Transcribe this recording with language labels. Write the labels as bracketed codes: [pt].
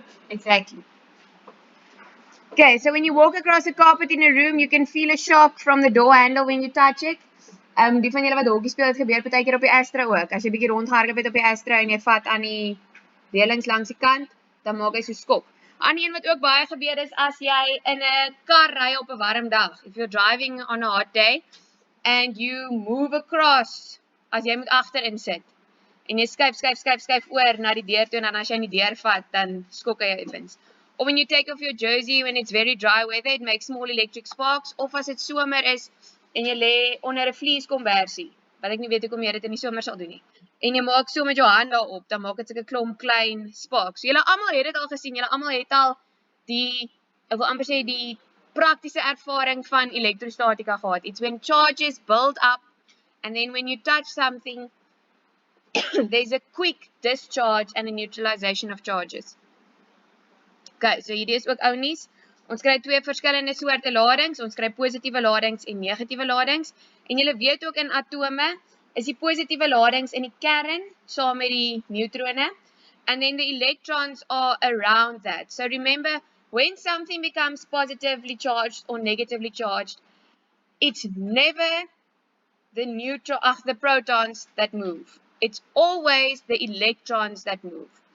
[en] Exactly. Okay, so when you walk across a carpet in a room, you can feel a shock from the door handle when you touch it. [af] Die van julle wat hokkie speel, het gebeur partykeer op die Astra ook. As jy bietjie rondgehardloop het op die Astra en jy vat aan die reëlings langs die kant, dan maak hy so skok. Ander een wat ook baie gebeur is as jy in 'n kar ry op 'n warm dag. [en] If you're driving on a hot day and you move across, [af] as jy moet agterin sit en jy skuif oor na die deur toe en dan as jy in die deur vat, dan skok hy effens. [en] Or when you take off your jersey when it's very dry weather, it makes small electric sparks. [af] Of as dit somer is en jy lê onder 'n vlieskombersie, wat ek nie weet hoekom jy dit in die somer sal doen nie. En jy maak so met jou hand daarop, dan maak dit sulke klomp klein sparks. So julle almal het dit al gesien, julle almal het al ek wil amper sê die praktiese ervaring van elektrostatika gehad. [en] It's when charges build up and then when you touch something there's a quick discharge and a neutralization of charges. [af] Okay, so hierdie is ook ou nuus. Ons kry twee verskillende soorte ladings. Ons kry positiewe ladings en negatiewe ladings. En julle weet ook in atome is die positiewe ladings in die kern saam met die neutrone. [en] And then the electrons are around that. So remember, when something becomes positively charged or negatively charged, it's never the protons that move. It's always the electrons that move.